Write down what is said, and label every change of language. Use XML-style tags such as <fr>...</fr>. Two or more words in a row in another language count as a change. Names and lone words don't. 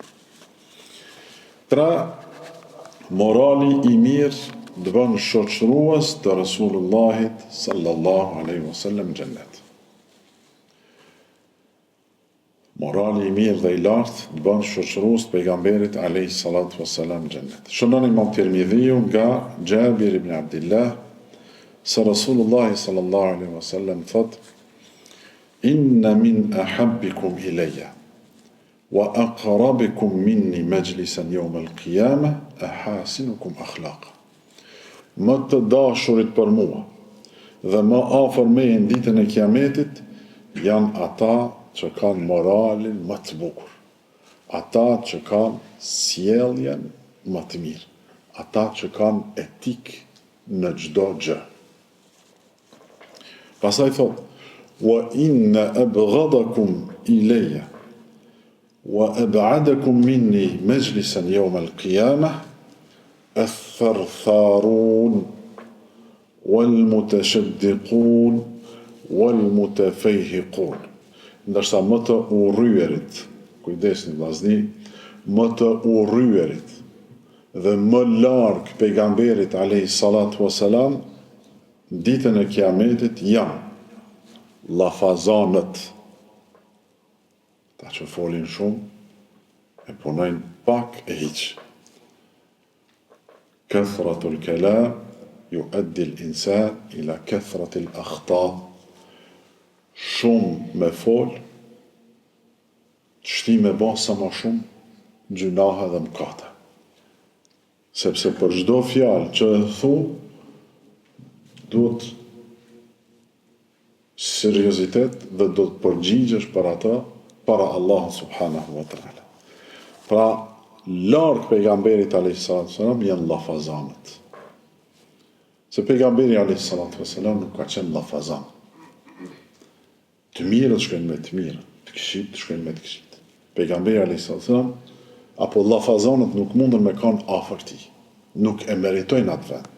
<sq>Morali i mirë të bën shoqërues të Rasulullahit</sq> <ar>صلى الله عليه وسلم</ar> <sq>në xhennet. Morali i mirë dhe i lartë të bën shoqërues të pejgamberit</sq> <ar>عليه الصلاة والسلام</ar> <sq>në xhennet. Shënon Imam Tirmidhiu nga Jabir ibn Abdullah se Rasulullah</sq> <ar>صلى الله عليه وسلم thot: إن من أحبكم إلي وأقربكم مني مجلسا يوم القيامة أحاسنكم أخلاقا.</ar> <sq>Më të dashurit për mua dhe më afër meje në ditën e Kiametit janë ata që kanë moralin më të bukur, ata që kanë sjelljen më të mirë, ata që kanë etik në çdo gjë. Pastaj thot:</sq> <ar>وإن أبغضكم إلي وأبعدكم مني مجلسا يوم القيامة الثرثارون والمتشدقون والمتفيهقون.</ar> <sq>Ndërsa më të urryerit, kujdesni vllazni, më të urryerit dhe më larg pejgamberit</sq> <ar>عليه الصلاة والسلام</ar> <sq>ditën e Kiametit janë llafazanët, ta që folin shumë e punojnë pak e hiq.</sq> <ar>كثرة الكلام يؤدي الإنسان إلى كثرة الأخطاء.</ar> <sq>Shumë me fol, çti me ba sa ma shumë gjunahe dhe mëkate. Sepse për çdo fjalë që e thu, duhet seriozitet dhe do të përgjigjesh për ata para Allah</sq> <ar>سبحانه وتعالى.</ar> <sq>Pra, larg pejgamberit</sq> <ar>عليه الصلاة والسلام</ar> <sq>janë llafazanët. Se pejgamberi</sq> <ar>عليه الصلاة والسلام</ar> <sq>nuk ka qenë llafazan. Të mirët shkojnë me të mirë, të këqijt shkojnë me të këqijt. Pejgamberi</sq> <ar>عليه الصلاة والسلام</ar> <sq>apo llafazanët nuk mundën me kanë afër tij, nuk e meritojnë atë vend.</sq>